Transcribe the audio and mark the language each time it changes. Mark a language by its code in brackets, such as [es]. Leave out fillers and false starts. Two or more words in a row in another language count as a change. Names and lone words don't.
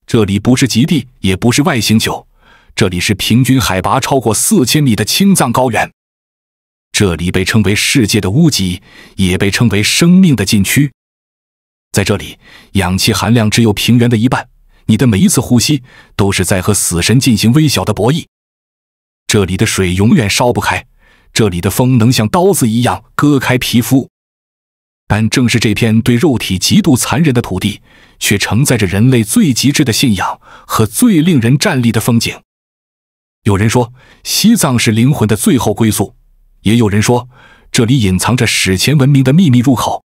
[zh] 這裡不是極地，也不是外星球，這裡是平均海拔超過4000米的青藏高原。這裡被稱為世界的屋脊，也被稱為生命的禁區。在這裡，氧氣含量只有平原的一半，你的每一次呼吸都是在和死神進行微小的博弈。這裡的水永遠燒不開，這裡的風能像刀子一樣割開皮膚。但正是這片對肉體極度殘忍的土地，卻承載着人類最極致的信仰和最令人戰慄的風景。有人說，西藏是靈魂的最後歸宿，也有人說，這裡隱藏着史前文明的秘密入口。